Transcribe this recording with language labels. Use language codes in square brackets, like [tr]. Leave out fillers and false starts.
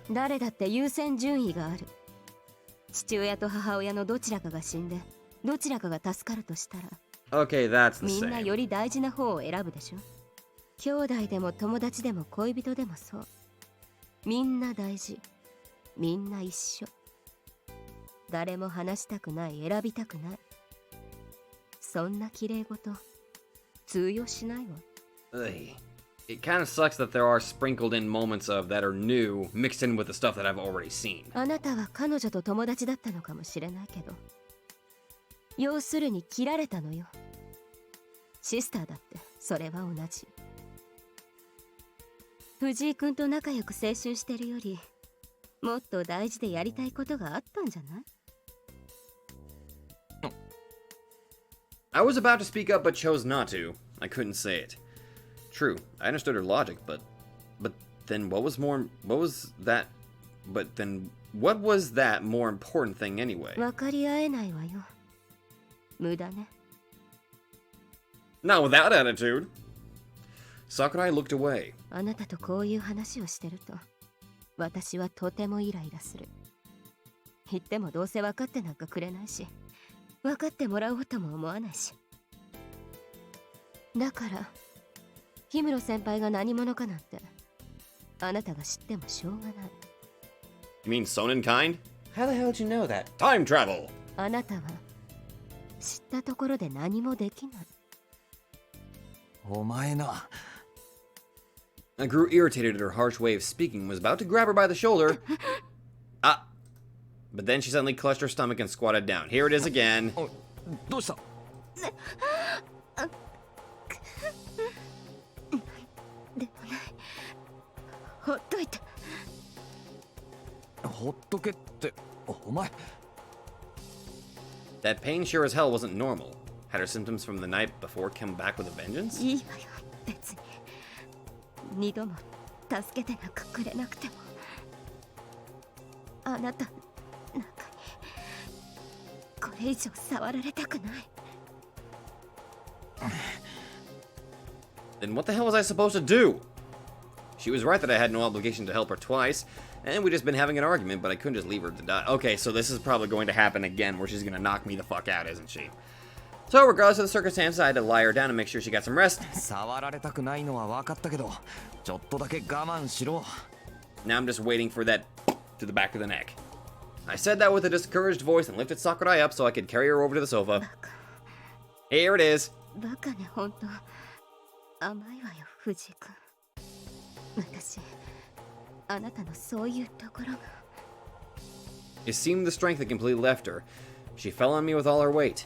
[ja] 誰だって優先順位がある。父親と母親のどちらかが死んで、どちらかが助かるとしたら、 [en] Okay, that's the [ja] みんな [en] same. [ja] より大事な方を選ぶでしょ。兄弟でも友達でも恋人でもそう。みんな大事。みんな一緒。誰も話したくない、選びたくない。そんな綺麗事通用しないわ。 [en] Ugh. it kind of sucks that there are sprinkled in moments of that are new, mixed in with the stuff that I've already seen. [ja] あなたは彼女と友達だったのかもしれないけど、要するに切られたのよ。シスターだってそれは同じ。藤井君と仲良く青春してるより、もっと大事でやりたいことがあったんじゃない？ [en] I was about to speak up but chose not to. I couldn't say it. True, I understood her logic, but then what was that more important thing anyway? [ja] 分かり合えないわよ。無駄ね。 [en] Not with that attitude. Sakurai looked away. [ja] あなたとこういう話をしてると、私はとてもイライラする。言ってもどうせ分かってなんかくれないし、分かってもらおうとも思わないし。だから、氷室先輩が何者かなんて、あなたが知ってもしょうがない。 [en] You mean Sonin kind? How the hell did you know that? Time travel! [ja] あなたは、知ったところで何もできない。お前な。 [en] I grew irritated at her harsh way of speaking and was about to grab her by the shoulder. Ah! But then she suddenly clutched her stomach and squatted down. Here it is again. [ja] どうした？でもない。ほっといて。ほっとけって、お前。 [en] That pain sure as hell wasn't normal. Had her symptoms from the night before come back with a vengeance? [ja] いいわよ、別に。二度も助けてなんかくれなくても。あなた、なんかに、これ以上触られたくない。 [en] Then what the hell was I supposed to do? She was right that I had no obligation to help her twice, and we'd just been having an argument, but I couldn't just leave her to die. Okay, so this is probably going to happen again, where she's gonna knock me the fuck out, isn't she? So, regardless of the circumstances, I had to lie her down and make sure she got some rest. [ja] 触られたくないのは分かったけど、ちょっとだけ我慢しろ。 [en] Now I'm just waiting for that to the back of the neck. I said that with a discouraged voice and lifted Sakurai up so I could carry her over to the sofa. Here it is. [ja] バカね、ほんと。甘いわよ、藤井君。私、あなたのそういうところが。 [en] It seemed the strength had completely left her. She fell on me with all her weight.